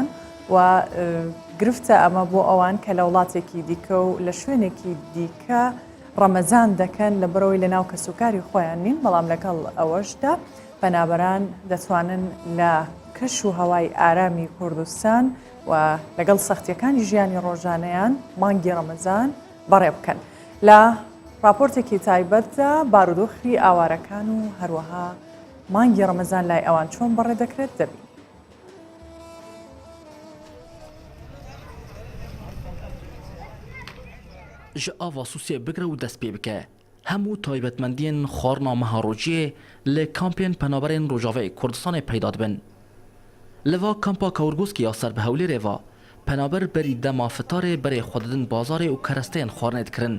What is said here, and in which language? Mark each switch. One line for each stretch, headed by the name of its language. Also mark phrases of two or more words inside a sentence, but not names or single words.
Central Kurdish: و گرفتە ئەمە بۆ ئەوان کە لە وڵاتێکی دیکە و لە شوێنێکی دیکە ڕەمەزان دەکەن لە بەرەوەی لە ناو کەسوکاری خۆیان نین بەڵام لەگەڵ ئەوەشدا پەنابەران دەتوانن لە کەش و هەوای ئارامی کوردستان و لەگەڵ سەختیەکانی ژیانی ڕۆژانەیان مانگی ڕەمەزان بەڕێ بکەن لە راپۆرتێکی تایبەتە بارودۆخی ئاوارەکان و هەروەها مانگی ڕەمەزان لای ئەوان چۆن بەڕێ دەکرێت دەبین.
Kurdish: ji ava Sûsiyê bigire û dest pê bike. Hemû taybetmendiyên xwarina meharociyê li kampên penaberên Rojavayê Kurdistanê peyda dibin. Li va kampa Kawrgoskê ya ser bi Hewlêrê ve penaber berî dema fitarê berê xwe didin bazarê û keresteyên xwarinê dikirin.